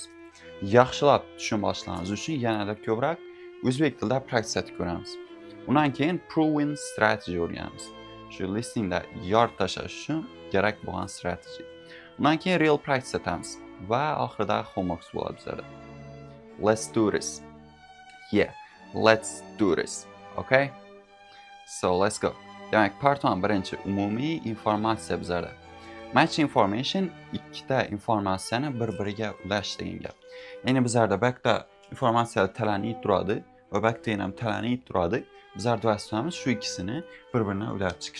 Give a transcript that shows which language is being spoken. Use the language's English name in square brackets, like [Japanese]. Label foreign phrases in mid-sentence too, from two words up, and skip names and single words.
[Uzbek] Yaxshilab tushunib olishlaringiz uchun yanada ko'proq o'zbek tilida practice etib ko'ramiz. Undan keyin [English] proven strategy [Uzbek] o'rganamiz. Shu listingda yoritib tashlash uchun kerak bo'lgan strategy. Undan keyin [English] real practice [Uzbek] etamiz va oxirida homework bo'ladi bizlarda. [English] Let's do this. Yeah, let's do this. Okay? So, let's go. [Uzbek] Demak, part 1 birinchi umumiy informatsiya bizlarda. [English] Match information [Uzbek] ikkita informatsiyani bir-biriga ulash degan gap. Ya'ni bizlarda bakda informatsiya talanib turadi va bakda ham talanib turadi. Bizlar vazifamiz shu ikkisini bir-biridan ulab chiqish.